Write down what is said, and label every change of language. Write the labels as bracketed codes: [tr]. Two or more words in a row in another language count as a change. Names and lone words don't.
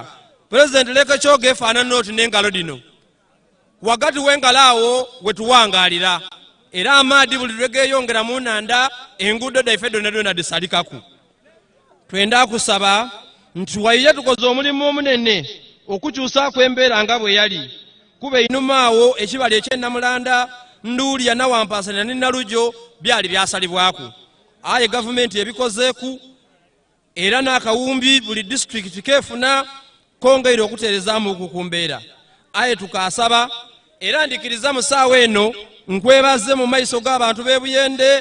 [xog] President, Lake Kyoga efaanana oti n'engalo dino. Wagati w'engalo awo wetuwangalira era amaadi buli lwe geeyongera mu nnanda enguudo daife donna disalikaku. Twenda kusaba nti wayiye tukoze omulimu omunene okukyusaako embeera nga bwe yali. Kuba einuma awo ekibali eky'Ennamulanda, Nduulya, Nawampasana ne Nalujjo byali byasalibwaku. Aye gavumenti ebikozeeku era n'akawumbi buli district keefuna kongeire okuteerezaamu ku mbeera. Aye tukaasaba era ndikiriza mu ssaawa eno nkwebaze mu maiso g'abantu b'e Buyende